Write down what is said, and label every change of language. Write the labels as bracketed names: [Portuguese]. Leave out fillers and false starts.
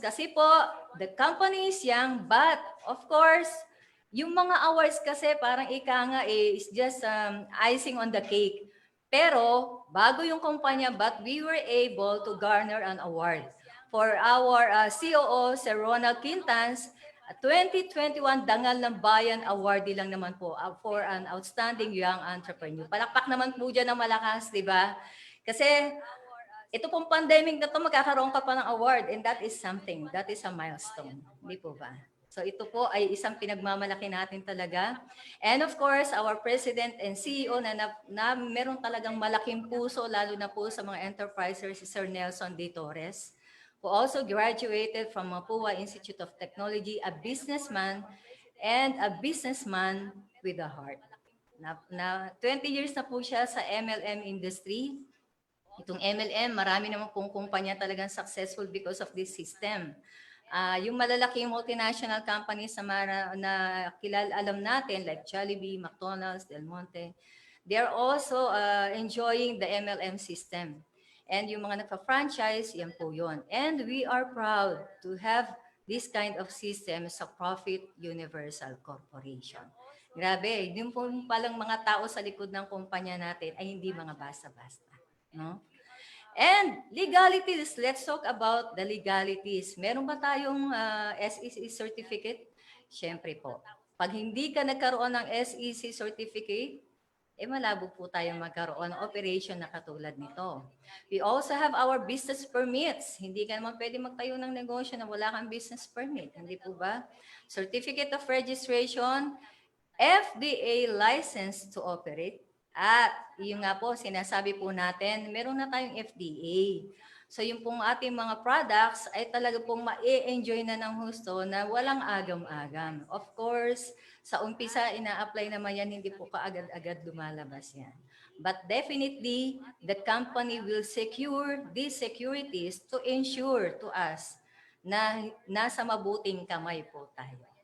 [Filipino] Kasi po, [English] the company is young, but of course, [Filipino] yung mga awards kasi parang ika nga [English] is just icing on the cake. [Filipino] Pero bago yung kumpanya, [English] but we were able to garner an award for our COO, Sir Ronald Quintans, 2021 Dangal ng Bayan Awardee [Filipino] lang naman po [English] for an outstanding young entrepreneur. [Filipino] Palakpak naman po dyan ng malakas, di ba? Kasi ito pong pandemic na to, magkakaroon ka pa ng award [English] and that is something, that is a milestone. [Filipino] Hindi po ba? So ito po ay isang pinagmamalaki natin talaga. [English] And of course, our President and CEO [Filipino] na meron talagang malaking puso, lalo na po sa mga enterprisers, si Sir Nelson D. [English] Torres, who also graduated from Mapua Institute of Technology, a businessman and a businessman with a heart. [Filipino] Na 20 years na po siya sa MLM industry. Itong MLM, marami naman pong kumpanya talagang successful because of this system. [English] Yung malalaking multinational companies na alam natin like Jollibee, McDonald's, Del Monte, they're also enjoying the MLM system. And [Filipino] yung mga nagpa-franchise, yan po yun. [English] And we are proud to have this kind of system sa Profit Universal Corporation. [Filipino] Grabe, yung po palang mga tao sa likod ng kumpanya natin ay hindi mga basta-basta. No? [English] And legalities, let's talk about the legalities. [Filipino] Meron ba tayong SEC certificate? Siyempre po. Pag hindi ka nagkaroon ng SEC certificate, malabo po tayong magkaroon ng operation na katulad nito. [English] We also have our business permits. [Filipino] Hindi ka naman pwede magtayo ng negosyo na wala kang business permit. Hindi po ba? [English] Certificate of registration, FDA license to operate. [Filipino] At yung nga po, sinasabi po natin, meron na tayong FDA. So yung pong ating mga products ay talaga pong ma-enjoy na ng husto na walang agam-agam. [English] Of course, [Filipino] sa umpisa, ina-apply naman yan, hindi po kaagad-agad lumalabas yan. [English] But definitely, the company will secure these securities to ensure to us [Filipino] na nasa mabuting kamay po tayo.